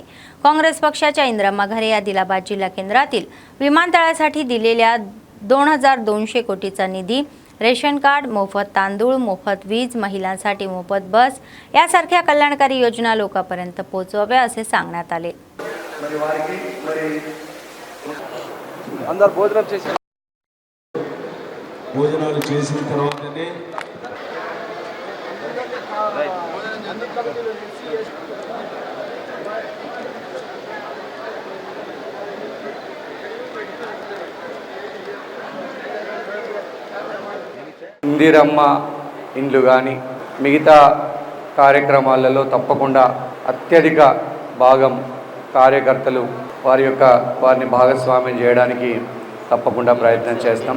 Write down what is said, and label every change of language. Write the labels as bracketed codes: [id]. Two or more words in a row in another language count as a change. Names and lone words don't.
[mr] काँग्रेस पक्षाच्या इंदिरा घरे आदिलाबाद जिल्हा केंद्रातील विमानतळासाठी दिलेल्या 2200 कोटीचा निधी, रेशन कार्ड, मोफत तांदूळ, मोफत वीज, महिलांसाठी मोफत बस यासारख्या कल्याणकारी योजना लोकांपर्यंत पोहोचवाव्या असे सांगण्यात आले. [te] భోజనాలు చేసిన తర్వాతనే ఇందిరమ్మ ఇండ్లు కానీ మిగతా కార్యక్రమాలలో తప్పకుండా అత్యధిక భాగం కార్యకర్తలు వారిని భాగస్వామ్యం చేయడానికి తప్పకుండా ప్రయత్నం చేస్తాం.